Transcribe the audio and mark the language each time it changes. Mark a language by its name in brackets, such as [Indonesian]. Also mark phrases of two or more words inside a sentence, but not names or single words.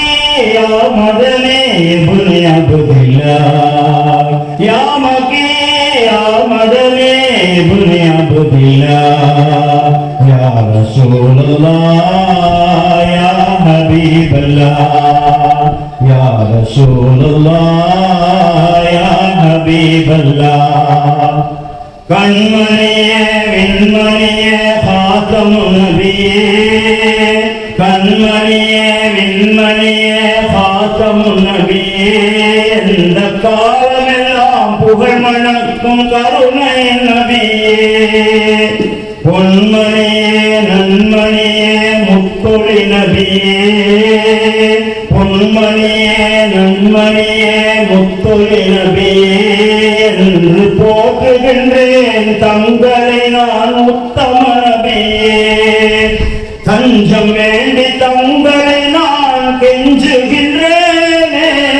[Arabic] يا مدني ابن عبد الله يا مكي يا مدني ابن عبد الله يا رسول الله يا حبيب الله يا رسول الله يا حبيب الله [Tamil] கண்மணியே விண்மணியே காத்தமுன் நபியே கண்மணியே விண்மணியே காத்தமுன் நபியே இந்த காலமெல்லாம் புகழ் மணக்கும் கருணை நபியே பொன்மணியே நன்மணியே முத்தொழி நபியே பொன்மணியே நன்மணியே முத்தொழி நபியே என்று போற்றுகின்றேன் தங்களை நான் உத்தம நபியே தஞ்சம் வேண்டி தங்களை நான் கெஞ்சுகின்றேனே